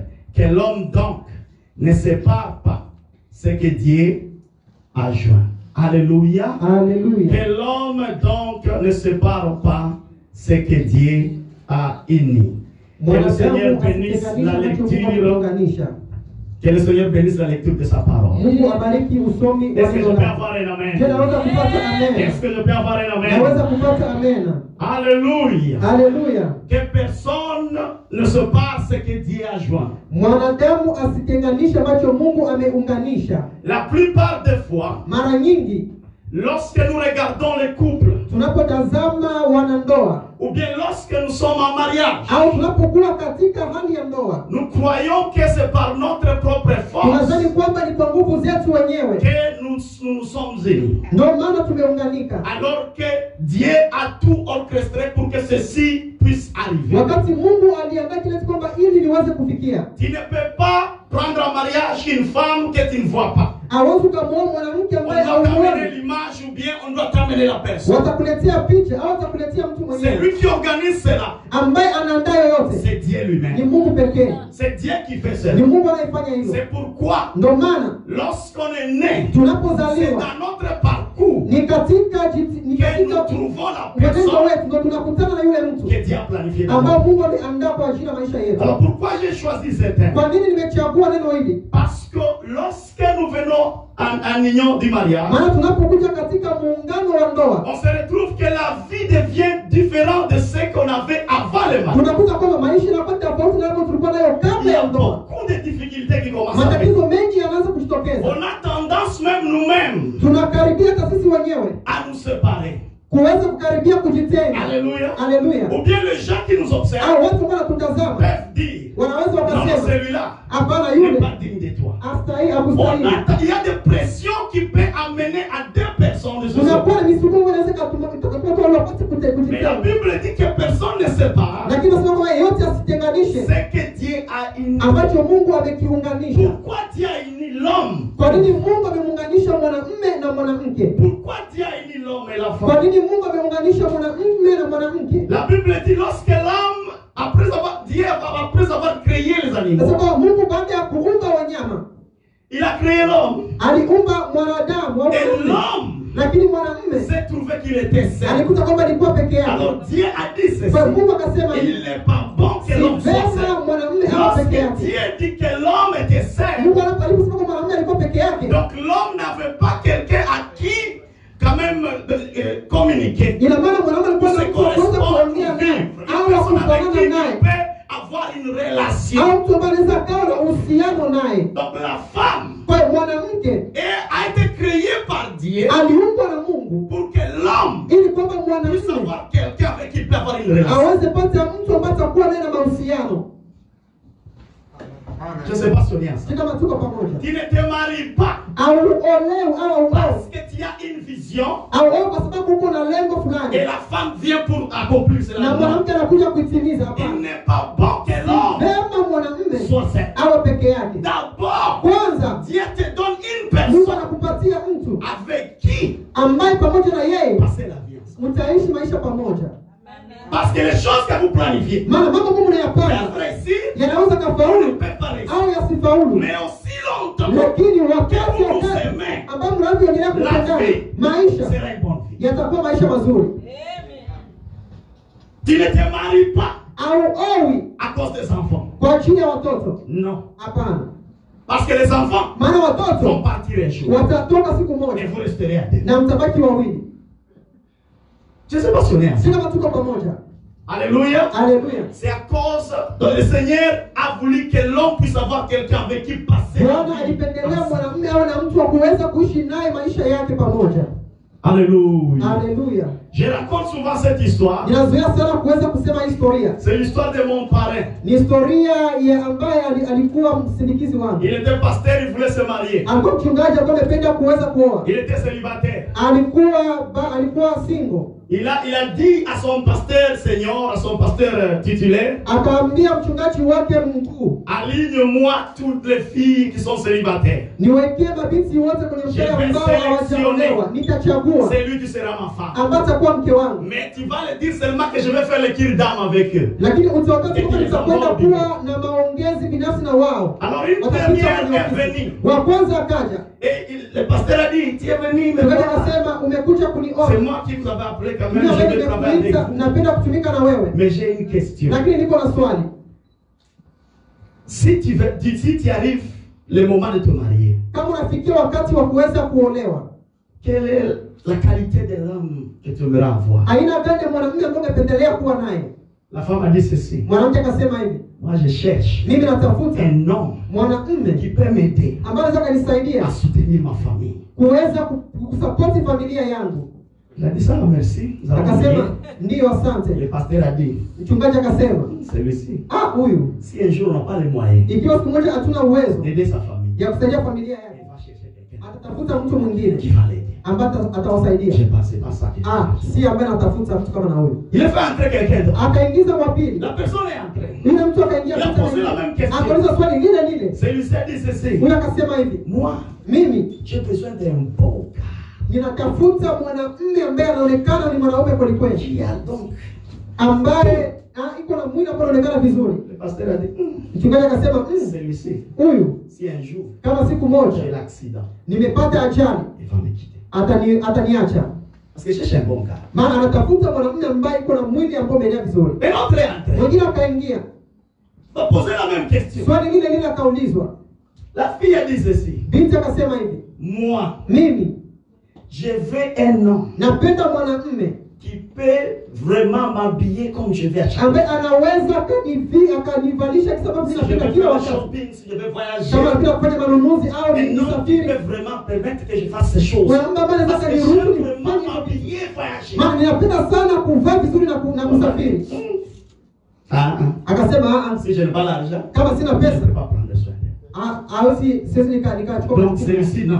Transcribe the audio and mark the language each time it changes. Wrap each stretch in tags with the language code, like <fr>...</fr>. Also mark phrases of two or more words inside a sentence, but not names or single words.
<fr>Que l'homme donc ne sépare pas ce que Dieu a joint. Alléluia. Alléluia. Que l'homme donc ne sépare pas ce que Dieu a uni. Que le Seigneur bénisse la lecture Que le Seigneur bénisse la lecture de sa parole.</fr> <sw>Mungu abariki usomi wa</sw> <fr>Est-ce que je</fr> <sw>neno</sw> <fr>peux</fr> <sw>lake.</sw> <fr>avoir un amen?</fr> <sw>Je naweza kupata amen.</sw> <fr>Est-ce que je peux avoir un amen?</fr> <sw>Naweza kupata amen.</sw> <fr>Alléluia.</fr> <sw>Haleluya.</sw> <fr>Que personne ne se passe ce que Dieu a joint.</fr> <sw>Mwanadamu asitenganishe ambacho Mungu ameunganisha.</sw> <fr>La plupart des fois,</fr> <sw>Mara nyingi</sw> <fr>lorsque nous regardons les couples,</fr> <sw>tunapotazama wanandoa</sw> <fr>ou bien lorsque nous sommes en mariage,</fr> <sw>au tunapokuwa katika hali ya ndoa,</sw> <fr>nous croyons que c'est par notre propre force</fr> <sw>tunadhani kwamba ni kwa nguvu zetu wenyewe</sw> <fr>que nous sommes unis.</fr> <sw>ndio maana tumeunganika,</sw> <fr>Alors que Dieu a tout orchestré pour que ceci puisse arriver.</fr> <sw>wakati Mungu aliandaa kile kwamba ili liweze kufikia.</sw> <fr>Tu ne peux pas prendre en mariage une femme que tu ne vois pas.</fr> <sw>Hawezi kumwoa mwanamke</sw> <fr>On</fr> <sw>ambaye</sw> <fr>doit t'amener</fr> <sw>hauoni.</sw> <fr>l'image ou bien on doit t'amener la personne.</fr> <sw>Watakuletea picha au watakuletea mtu</sw> <fr>C'est</fr> <sw>mwenyewe</sw> <fr>lui qui organise cela.</fr> <sw>ambaye anaandaa yoyote.</sw> <fr>C'est Dieu</fr> <sw>Ni</sw> <fr>lui-même.</fr> <sw>Mungu pekee.</sw> <fr>C'est Dieu qui fait</fr> <sw>Ni</sw> <fr>cela.</fr> <sw>Mungu anayefanya hilo.</sw> <fr>C'est pourquoi</fr> <sw>Ndio maana</sw> <fr>lorsqu'on est né, c'est</fr> <sw>tunapozaliwa</sw> <fr>dans notre parcours</fr> <sw>ni katika</sw> <fr>que nous trouvons la</fr> <sw>mwenendo</sw> <fr>personne</fr> <sw>wetu ndio tunakutana na yule mtu</sw> <fr>que Dieu a planifié dans</fr> <sw>ambao</sw> <fr>notre vie.</fr> <sw>Mungu ameandaa kwa ajili ya maisha yetu.</sw> <fr>Alors pourquoi j'ai choisi ce thème?</fr> <sw>Kwa nini nimechagua neno hili?</sw> <fr>Parce que lorsque nous venons en union du mariage,</fr> <sw>Maana tunapokuja katika muungano wa ndoa,</sw> <fr>on se retrouve que la vie devient différente de ce qu'on avait avant le mariage.</fr> <sw>tunakuta kwamba maisha yanakuwa tofauti na hapo tulikuwa nayo</sw> <fr>Il</fr> <sw>kabla</sw> <fr>y</fr> <sw>ya</sw> <fr>a</fr> <sw>ndoa.</sw> <fr>beaucoup de difficultés qui commencent à venir.</fr> <sw>Matatizo mengi yanaanza kujitokeza.</sw> <fr>On a tendance même nous-mêmes</fr> <sw>Tunakaribia hata sisi wenyewe</sw> <fr>à nous séparer.</fr> <sw>kuweza kukaribia kujitenga.</sw> <fr>Alléluia.</fr> <sw>Haleluya.</sw> <fr>Ou bien les gens qui nous observent</fr> <sw>Au watu ambao wanatutazama</sw> <fr>peuvent dire,</fr> <sw>wanaweza</sw> <fr>non,</fr> <sw>wakasema</sw> <fr>celui-là</fr> <sw>hapana,</sw> <fr>n'est</fr> <sw>yule</sw> <fr>pas digne de toi.</fr> <sw>astahili akustahili.</sw> <fr>Il y a des pressions qui peuvent amener à deux personnes de se</fr> <sw>Tunakuwa</sw> <fr>séparer.</fr> <sw>na misukumo inaweza kutoka wapate</sw> <fr>Mais la</fr> <sw>kujitenga.</sw> <fr>Bible dit que personne ne se sépare.</fr> <sw>Lakini nasema kwamba yeyote asitenganishe</sw> <fr>C'est que Dieu a uni.</fr> <sw>ambacho Mungu amekiunganisha.</sw> <fr>Pourquoi Dieu a uni l'homme?</fr> <sw>Kwa nini Mungu amemuunganisha mwanamume na mwanamke?</sw> <fr>Pourquoi Dieu a uni l'homme et la</fr> <sw>Kwa</sw> <fr>femme?</fr> <sw>nini Mungu ameunganisha mwanamume na mwanamke?</sw> <fr>La Bible dit lorsque l'homme, Dieu après avoir créé les animaux,</fr> <sw>Nasema Mungu baada ya kuumba wanyama,</sw> <fr>il a créé l'homme.</fr> <sw>aliumba mwanadamu au</sw> <fr>Et</fr> <sw>mwanamume.</sw> <fr>l'homme</fr> <sw>Lakini mwanamume</sw> <fr>s'est trouvé qu'il était seul.</fr> <sw>alikuta kwamba alikuwa peke yake.</sw> <fr>Alors Dieu a dit ceci.</fr> <sw>Kwa Mungu akasema</sw> <fr>Il n'est pas bon que</fr> <sw>si</sw> <fr>l'homme soit</fr> <sw>vema</sw> <fr>seul.</fr> <sw>mwanamume awe</sw> <fr>Lorsque</fr> <sw>peke yake.</sw> <fr>Dieu dit que l'homme était seul,</fr> <sw>Mungu aliposema kwamba mwanamume alikuwa peke yake,</sw> <fr>donc l'homme n'avait pas quelqu'un à qui quand même communiquer.</fr> <sw>ina maana mwanamume alikuwa</sw> <fr>Pour se</fr> <sw>na mtu wa kuweza</sw> <fr>correspondre,</fr> <sw>kuongea naye</sw> <fr>vivre. Une</fr> <sw>au</sw> <fr>personne avec qui</fr> <sw>kufanana</sw> <fr>il</fr> <sw>naye</sw> <fr>peut avoir une relation.</fr> <sw>au mtu ambaye anaweza akawa na uhusiano naye.</sw> <fr>Donc la femme</fr> <sw>Kwa hiyo mwanamke</sw> <fr>a été créée par Dieu</fr> <sw>aliumbwa na Mungu</sw> <fr>pour que l'homme</fr> <sw>ili kwamba</sw> <fr>puisse</fr> <sw>mwanamume</sw> <fr>avoir quelqu'un avec qui il peut avoir une relation.</fr> <sw>aweze pata mtu ambaye atakuwa naye na mahusiano.</sw> <fr>Je ne sais pas si on est ensemble.</fr> <sw>Si kama tuko pamoja.</sw> <fr>Tu ne te maries pas</fr> <sw>Au olewe au</sw> <fr>parce</fr> <sw>au</sw> <fr>que tu as une vision</fr> <sw>au kwa sababu uko na lengo</sw> <fr>et</fr> <sw>fulani</sw> <fr>la femme vient pour accomplir cela.</fr> <sw>na mwanamke anakuja kuitimiza.</sw> <fr>Il</fr> <sw>Hapana.</sw> <fr>n'est pas bon que l'homme</fr> <sw>Vema mwanamume</sw> <fr>soit seul.</fr> <sw>awe peke yake.</sw> <fr>D'abord,</fr> <sw>Kwanza</sw> <fr>Dieu te donne une</fr> <sw>Mungu</sw> <fr>personne</fr> <sw>anakupatia mtu</sw> <fr>avec qui</fr> <sw>ambaye pamoja na yeye</sw> <fr>passer la vie ensemble.</fr> <sw>mtaishi maisha pamoja.</sw> <fr>Parce que les choses que vous planifiez,</fr> <sw>Maana mambo Mungu anayapanga</sw> <fr>peuvent réussir,</fr> <sw>yanaweza</sw> <fr>on ne</fr> <sw>kafaulu</sw> <fr>peut pas réussir.</fr> <sw>au yasifaulu.</sw> <fr>Mais aussi longtemps,</fr> <sw>Lakini wakati</sw> <fr>que vous vous</fr> <sw>wakati</sw> <fr>aimez,</fr> <sw>ambao mnavyoendelea kupendana, maisha</sw> <fr>sera une bonne vie.</fr> <sw>yatakuwa maisha mazuri.</sw> <fr>Tu ne te maries pas</fr> <sw>Au owi</sw> <fr>à cause des enfants.</fr> <sw>kwa ajili ya watoto,</sw> <fr>Non.</fr> <sw>hapana.</sw> <fr>Parce que les enfants</fr> <sw>Maana</sw> <fr>vont</fr> <sw>watoto</sw> <fr>partir un jour.</fr> <sw>watatoka siku</sw> <fr>Et</fr> <sw>moja</sw> <fr>vous resterez à deux.</fr> <sw>na mtabaki wawili.</sw> <fr>Je ne sais pas si on est</fr> <sw>Si</sw> <fr>ensemble.</fr> <sw>kama tuko pamoja.</sw> <fr>Alléluia.</fr> <sw>Haleluya.</sw> <fr>C'est à cause que le Seigneur a voulu que l'homme puisse avoir quelqu'un avec qui passer. la</fr> <sw>Bwana</sw> <fr>vie</fr> <sw>alipendelea</sw> <fr>ensemble.</fr> <sw>mwanamume awe na mtu wa kuweza kuishi naye maisha yake pamoja.</sw> <fr>Alléluia.</fr> <sw>Haleluya.</sw> <fr>Je raconte souvent cette histoire.</fr> <sw>Ninazoea sana kuweza kusema historia.</sw> <fr>C'est l'histoire de mon parrain.</fr> <sw>Ni historia ya ambaye alikuwa msindikizi wangu.</sw> <fr>Il était pasteur, il voulait se marier.</fr> <sw>Alikuwa mchungaji, alikuwa amependa kuweza kuoa.</sw> <fr>Il était célibataire.</fr> <sw>Alikuwa single.</sw> <fr>Il a dit à son pasteur senior, à son pasteur titulaire,</fr> <sw>Akaambia mchungaji wake mkuu,</sw> <fr>aligne-moi toutes les filles qui sont célibataires.</fr> <sw>niwekee mabinti wote kwenye mstari ambao hawajaolewa. Nitachagua</sw> <fr>C'est lui qui sera ma femme.</fr> <sw>ambaye atakuwa mke wangu.</sw> <fr>Mais tu vas le dire seulement que je vais faire le cure d'âme avec eux.</fr> <sw>Lakini utawakati kwamba nitakwenda kuwa na maongezi binafsi na wao.</sw> <fr>Alors une première est venue.</fr> <sw>Wa kwanza akaja.</sw> <fr>Et le pasteur a dit, tu es venu me</fr> <sw>Mchungaji</sw> <fr>voir.</fr> <sw>akasema umekuja kunioa.</sw> <fr>C'est moi qui vous avais appelé quand même,</fr> <sw>Mimi</sw> <fr>je</fr> <sw>ambaye</sw> <fr>vais travailler avec</fr> <sw>nimekuita,</sw> <fr>vous.</fr> <sw>napenda kutumika na wewe.</sw> <fr>Mais j'ai une question.</fr> <sw>Lakini niko na swali.</sw> <fr>Si tu arrives le moment de te marier,</fr> <sw>kama unafikia wakati wa kuweza kuolewa,</sw> <fr>quelle est la qualité de l'homme que tu aimerais avoir?</fr> <sw>Aina gani ya mwanamume ambaye ungependelea kuwa naye?</sw> <fr>La femme a dit ceci.</fr> <sw>Mwanamke akasema hivi,</sw> <fr>moi je cherche</fr> <sw>mimi natafuta</sw> <fr>un homme</fr> <sw>mwanamume</sw> <fr>qui peut m'aider</fr> <sw>ambaye anaweza kunisaidia</sw> <fr>à soutenir ma famille.</fr> <sw>Kuweza kusupport familia yangu.</sw> <fr>Il a dit ça, merci.</fr> <sw>Akasema ndio, asante.</sw> <fr>Le pasteur a dit,</fr> <sw>mchungaji akasema,</sw> <fr>celui-ci,</fr> <sw>huyu,</sw> <fr>si un jour on n'a pas les moyens,</fr> <sw>ikiwa siku moja hatuna uwezo</sw> <fr>d'aider sa famille,</fr> <sw>ya kusaidia familia yake, atatafuta mtu mwingine</sw> <fr>qui va l'aider,</fr> <sw>ambaye atawasaidia.</sw> <fr>Je pense c'est pas ça.</fr> <sw>Si ambaye anatafuta mtu kama na huyu.</sw> <fr>Il a fait entrer quelqu'un d'autre.</fr> <sw>Akaingiza wa pili.</sw> <fr>La personne est entrée.</fr> <sw>Yule mtu akaingia.</sw> <fr>Il a posé la même question.</fr> <sw>Akauliza swali lile lile.</sw> <fr>Celui-ci a dit ceci.</fr> <sw>Yule akasema hivi, mimi</sw> <fr>j'ai besoin d'un beau gars.</fr> <sw>Ninatafuta mwanamume ambaye anaonekana ni mwanaume kweli kweli.</sw> <fr>Donc</fr> <sw>ambaye iko na mwili ambao unaonekana vizuri.</sw> <fr>Le pasteur a dit,</fr> <sw>mchungaji akasema,</sw> <fr>celui-ci,</fr> <sw>huyu,</sw> <fr>si un jour,</fr> <sw>kama siku moja</sw> <fr>j'ai l'accident,</fr> <sw>nimepata ajali,</sw> <fr>il va me quitter.</fr> <sw>Ataniacha.</sw> <fr>Parce que cherche un bon gars.</fr> <sw>Maana anatafuta mwanamume ambaye iko na mwili ambao umenea vizuri.</sw> <fr>Et l'autre est entré.</fr> <sw>Mwingine akaingia.</sw> <fr>Va poser la même question.</fr> <sw>Swali lile lile akaulizwa.</sw> <fr>La fille a dit ceci.</fr> <sw>Binti akasema hivi, mimi</sw> <fr>je veux un homme</fr> <sw>napenda mwanamume</sw> <fr>qui peut vraiment m'habiller comme je vais à chaque</fr> <sw>ambaye anaweza akanivalisha kwa sababu ninapenda kila wakati.</sw> <fr>Si je vais voyager,</fr> <sw>kama napenda kufanya manunuzi au nisafiri,</sw> <fr>peut vraiment permettre que je fasse ces choses. Parce que j'aime vraiment m'habiller, voyager.</fr> <sw>Maana ninapenda sana kuvaa vizuri na kusafiri. Akasema</sw> <fr>si je n'ai pas l'argent,</fr> <sw>kama sina pesa,</sw> <fr>je ne peux pas prendre soin d'elle.</fr> <sw>Siwezi nikachukua.</sw> <fr>Donc celui-ci non.</fr>